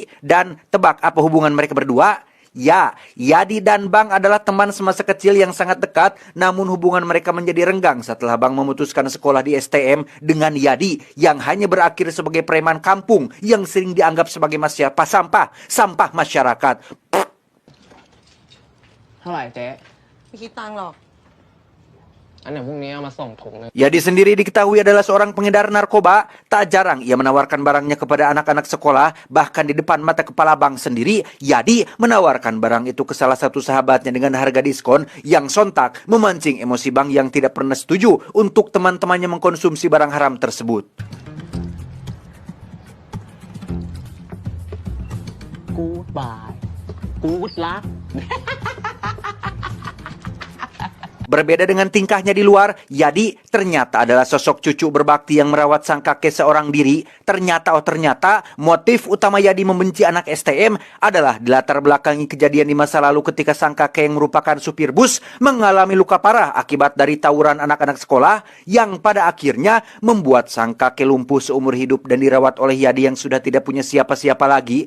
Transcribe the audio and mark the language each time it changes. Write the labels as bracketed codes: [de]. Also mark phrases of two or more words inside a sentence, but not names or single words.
[id] Dan tebak apa hubungan mereka berdua? Ya, Yadi dan Bang adalah teman semasa kecil yang sangat dekat, namun hubungan mereka menjadi renggang setelah Bang memutuskan sekolah di STM dengan Yadi yang hanya berakhir sebagai preman kampung yang sering dianggap sebagai sampah masyarakat. [th] เท่าไหร่เจ๊ ไม่คิดตังค์หรอก อันเดี๋ยวพรุ่งนี้เอามาส่งถุงหนึง [id] Yadi sendiri diketahui adalah seorang pengedar narkoba. Tak jarang ia menawarkan barangnya kepada anak-anak sekolah. Bahkan di depan mata kepala Bang sendiri, Yadi menawarkan barang itu ke salah satu sahabatnya dengan harga diskon yang sontak memancing emosi Bang yang tidak pernah setuju untuk teman-temannya mengkonsumsi barang haram tersebut. [en] Goodbye Good luck [id] Berbeda dengan tingkahnya di luar, Yadi ternyata adalah sosok cucu berbakti yang merawat sang kakek seorang diri. Ternyata motif utama Yadi membenci anak STM adalah dilatar belakangi kejadian di masa lalu ketika sang kakek yang merupakan supir bus mengalami luka parah akibat dari tawuran anak-anak sekolah yang pada akhirnya membuat sang kakek lumpuh seumur hidup dan dirawat oleh Yadi yang sudah tidak punya siapa-siapa lagi.